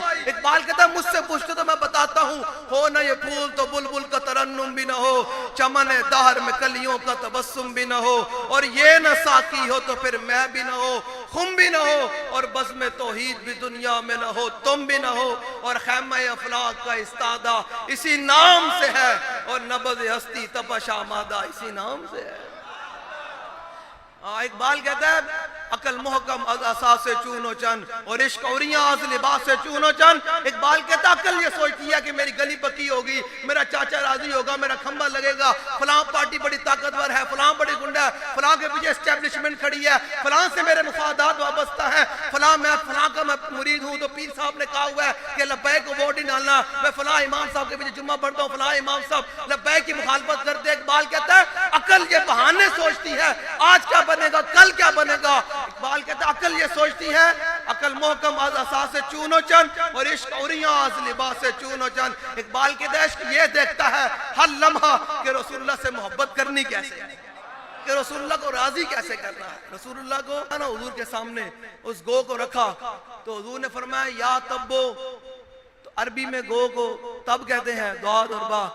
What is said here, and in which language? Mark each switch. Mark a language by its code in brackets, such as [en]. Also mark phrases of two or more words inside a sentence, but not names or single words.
[ur] اقبال کہتا ہے مجھ سے پوچھتے تو میں بتاتا ہوں، ہو نہ یہ پھول تو بلبل کا ترنم بھی نہ ہو، چمن دہر میں کلیوں کا تبسم بھی نہ ہو، اور یہ نہ ساقی ہو تو پھر میں بھی نہ ہو، خم بھی نہ ہو، اور بزم توحید بھی دنیا میں نہ ہو، تم بھی نہ ہو، اور خیمہ افلاک کا استادہ اسی نام سے ہے، اور نبض ہستی تپش آمادہ اسی نام سے ہے. اقبال کہتا ہے [fa] عقل محکم از اساس چون و چن، اور عشق اوریاں از لباس چون و چن. [ur] اقبال کہتا عقل یہ سوچتی ہے کہ میری گلی پکی ہوگی، میرا چاچا راضی ہوگا، میرا کھمبا لگے گا، فلاں پارٹی بڑی طاقتور ہے، فلاں بڑی گنڈا ہے، فلاں کے پیچھے اسٹیبلشمنٹ کھڑی ہے، فلاں سے میرے مفادات وابستہ ہیں، فلاں کا میں مرید ہوں تو پیر صاحب نے کہا ہوا ہے کہ لبیک کو ووٹ ہی ڈالنا، میں فلاں امام صاحب کے پیچھے جمعہ پڑھتا ہوں، فلاں امام صاحب لبیک کی مخالفت کرتے. اقبال کہتا ہے عقل یہ بہانے سوچتی ہے، آج کیا بنے گا کل کیا بنے گا. اقبال کہتا ہے عقل یہ سوچتی ہے، [fa] عقل محکم از اساس چون و چن، اور عشق اوریاں از لباس چون و چن. [ur] اقبال کے عشق یہ دیکھتا ہے ہر لمحہ کہ رسول اللہ سے محبت کرنی کیسے ہے، کہ رسول اللہ کو راضی کیسے کرنا ہے. رسول اللہ کو نا حضور کے سامنے اس گو کو رکھا تو حضور نے فرمایا یا تبو، تو عربی میں گو کو تب کہتے ہیں دعاد اور با.